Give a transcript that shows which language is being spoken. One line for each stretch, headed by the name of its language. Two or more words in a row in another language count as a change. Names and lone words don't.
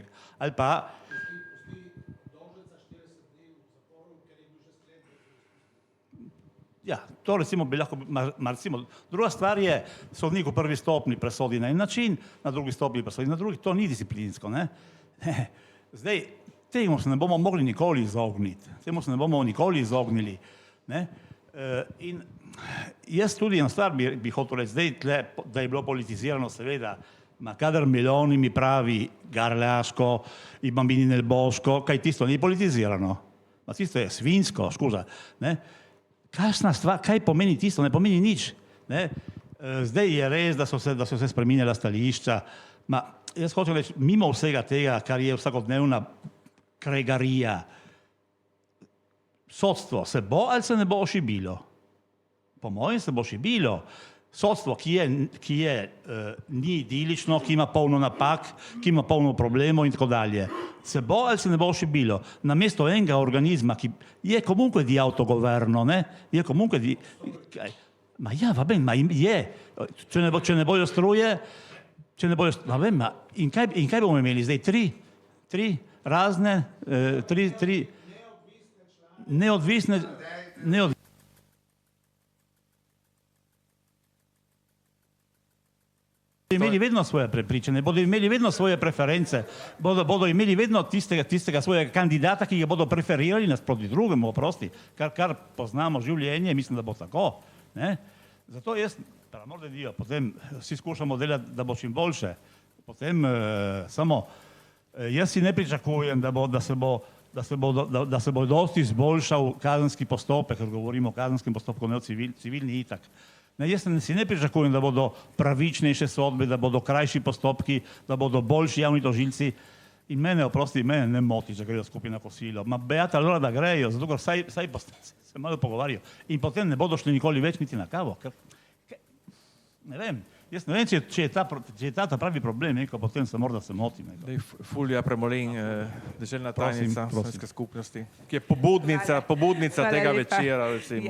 Slovenian: Ali pa ja, to recimo bi lahko, recimo, druga stvar je, sodnik v prvi stopnji presodi na en način, na drugi stopnji presodi na drugi, to ni disciplinsko, ne. Zdaj, temu se ne bomo mogli nikoli izogniti, temu se ne bomo nikoli izognili, ne. In jaz tudi eno stvar bi hotel reči, zdaj tle, da je bilo politizirano, seveda, Ma kadar Meloni mi pravi Garlasco,
Italian: i bambini nel bosco,
Slovenian: kaj tisto ni politizirano. Ma tisto je svinsko, scusa. Ne? Kakšna stvar, kaj pomeni tisto? Ne pomeni nič. Ne? Zdaj je res, da so se spreminjala stališča. Ma jaz hočem reči, mimo vsega tega, kar je vsakodnevna kregarija, sodstvo se bo ali se ne bo ošibilo? Po mojem se bo ošibilo. Sodstvo, ki ni idilično, ki ima polno napak, ki ima polno problemov in tako dalje. Se bo ali se ne bo ošibilo? Namesto enega organizma, ki je
Italian: comunque di autogoverno,
Slovenian: ne? Je
Italian: comunque di...
Slovenian: Ma ja,
Italian: va bene,
Slovenian: ma je. Če ne bojo struje,
Italian: va bene,
Slovenian: ma in kaj bomo imeli zdaj? Tri razne, tri neodvisne imeli vedno svoje prepričanje, bodo imeli vedno svoje preference, bodo imeli vedno tistega svojega kandidata, ki ga bodo preferirali nasproti drugemu, oprosti, kar poznamo življenje, mislim, da bo tako. Ne? Zato jaz,
Italian: per amor de Dio,
Slovenian: potem vsi skušamo delati, da bo čim boljše. Potem samo, jaz si ne pričakujem, da se bo dosti izboljšal kazenski postopek, ker govorimo o kazenskem postopku, ne o civilni itak. Ne, jaz si ne pričakujem, da bodo pravičnejše sodbe, da bodo krajši postopki, da bodo boljši javni tožilci. In mene ne moti, če grejo skupaj na kosilo. Ma
Italian: beata allora
Slovenian: da grejo, zato ker vsaj se malo pogovarjajo. In potem ne bodo šli nikoli več niti na kavo. Ne vem, jaz ne vem, če je ta pravi problem, potem se morda se motim. Fulja Premolin, deželna tajnica Prosim. Slovenske skupnosti, ki je pobudnica tega večera, recimo.